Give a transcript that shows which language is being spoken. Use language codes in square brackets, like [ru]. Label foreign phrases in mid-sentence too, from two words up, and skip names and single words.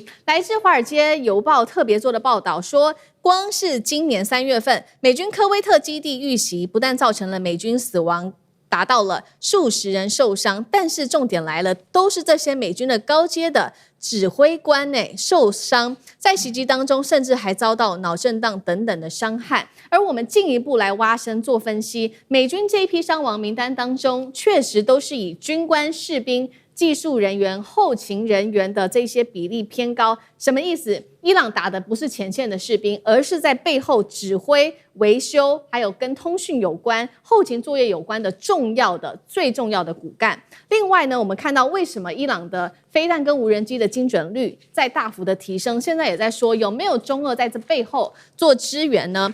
[zh] 來自《華爾街郵報》特別做的報道說，光是今年3月份，美軍科威特基地遇襲，不但造成了美軍死亡達到了數十人受傷，但是重點來了，都是這些美軍的高階的指揮官受傷，在襲擊當中甚至還遭到腦震盪等等的傷害。而我們進一步來挖深做分析，美軍這一批傷亡名單當中，確實都是以軍官、士兵、技術人員、後勤人員的這些比例偏高。什麼意思？伊朗打的不是前線的士兵，而是在背後指揮、維修，還有跟通訊有關、後勤作業有關的最重要的骨幹。另外呢，我們看到為什麼伊朗的飛彈跟無人機的精準率在大幅的提升，現在也在說有沒有中俄在這背後做支援呢？